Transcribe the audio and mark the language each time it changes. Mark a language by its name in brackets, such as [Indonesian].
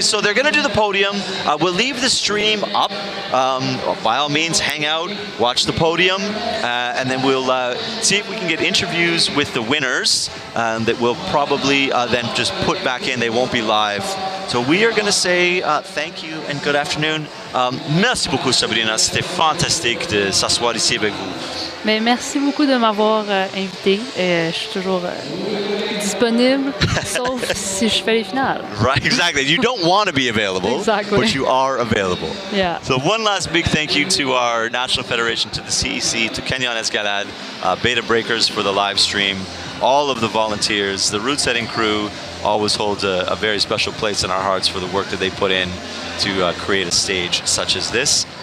[English] So they're going to do the podium. We'll leave the stream up. By all means, hang out, watch the podium, and then we'll see if we can get interviews with the winners that we'll probably then just put back in. They won't be live. So we are going to say thank you and good afternoon. [French] Merci beaucoup, Sabrina. C'était fantastique de s'asseoir ici avec vous. Mais merci beaucoup de m'avoir invité. Et je suis toujours disponible, sauf si je fais les finales. [English] Right, exactly. You don't want to be available, Exactly. but you are available. Yeah. So one last big thank you to our National Federation, to the CEC, to Kenyon Escalade, Beta Breakers for the live stream, all of the volunteers, the route setting crew always holds a very special place in our hearts for the work that they put in to create a stage such as this.